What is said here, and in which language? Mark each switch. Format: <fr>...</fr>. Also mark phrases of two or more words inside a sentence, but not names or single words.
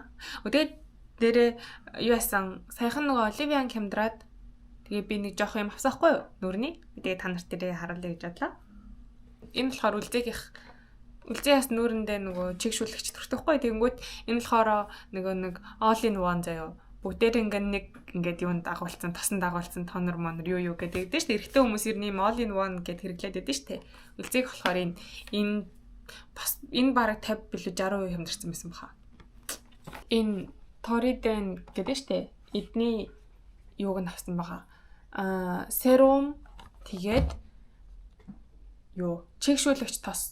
<mn>Тэгээд дээрээ юу яасан саяхан нөгөө оливиан хямдраад тэгээд би нэг жоохон юм авсаахгүй юу? Нүрний. Тэгээд та нарт дээрээ харуулъя гэж бодлоо. Энэ болохоор үлзээс нүрэндээ нөгөө чигшүүлэгч төртөхгүй. Тэгэнгүүт энэ болохоор нэг</mn> <en>all in one</en> <mn>заяа. Бүгдээр ингээд юунд дагуулсан, тосон дагуулсан тонор монор юу гэдэг дээ шүү дээ. Эрэгтэй хүмүүс ер нь</mn> <en>all in one</en> <mn>гэд хэрэглээд байдаг шүү дээ. Үлзээг болохоор энэ бас энэ бараг 50 билүү 60% хямдарсан байсан баха. Энэ Toriden гэдэг шүү дээ. Эдний юуг нь авсан баха. Серум тэгээд чигшүүлэгч тос.</mn>